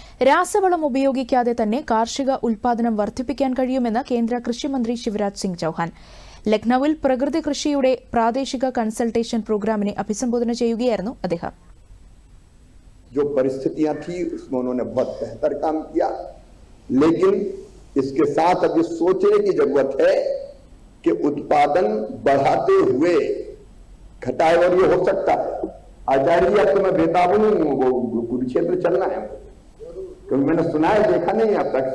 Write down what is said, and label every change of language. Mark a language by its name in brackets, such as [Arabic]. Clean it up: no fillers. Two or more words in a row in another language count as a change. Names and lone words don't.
[Malayalam] രാസവളം ഉപയോഗിക്കാതെ തന്നെ കാർഷിക ഉൽപാദനം വർദ്ധിപ്പിക്കാൻ കഴിയുമെന്ന് കേന്ദ്ര കൃഷിമന്ത്രി ശിവരാജ് സിംഗ് ചൌഹാൻ. ലക്നൌവിൽ പ്രകൃതി കൃഷിയുടെ പ്രാദേശിക കൺസൾട്ടേഷൻ പ്രോഗ്രാമിനെ അഭിസംബോധന ചെയ്യുകയായിരുന്നു അദ്ദേഹം. [Hindi] जो परिस्थितियां थी उसमें उन्होंने बहुत बेहतर काम किया, लेकिन इसके साथ अब ये सोचने की जरूरत है कि उत्पादन बढ़ाते हुए घटाए, और ये हो सकता है। आचार्य जी, अब तो मैं बेताबू नहीं हूँ, वो कुरुक्षेत्र चलना है, क्योंकि मैंने सुना है, देखा नहीं अब तक।